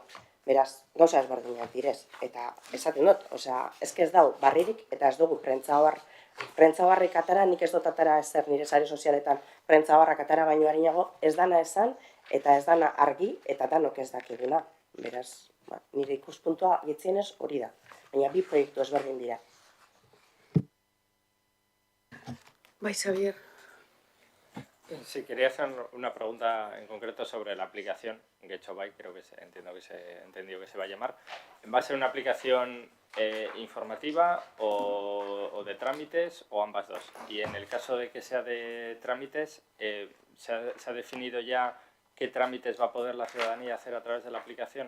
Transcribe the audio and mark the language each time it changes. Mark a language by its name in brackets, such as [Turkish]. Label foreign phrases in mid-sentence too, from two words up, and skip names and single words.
[Basque] Beraz, gauza ezberdinak direz, eta esaten dut, ez dau barririk, eta ez dugu prentzabarrik atara, nik ez dut atara ezer nire sare sozialetan prentzabarrak atara baino harinago, ez dana esan, eta ez dana argi, eta danok ez dakiguna. Beraz, nire ikuspuntua gitzienez hori da, baina bi proiektu ezberdin dira. Bai, Xavier. [Spanish] Sí, quería hacer una pregunta en concreto sobre la aplicación GetchoBike, creo que entendido que se va a llamar. ¿Va a ser una aplicación informativa o de trámites o ambas dos? Y en el caso de que sea de trámites, ¿se ha definido ya qué trámites va a poder la ciudadanía hacer a través de la aplicación?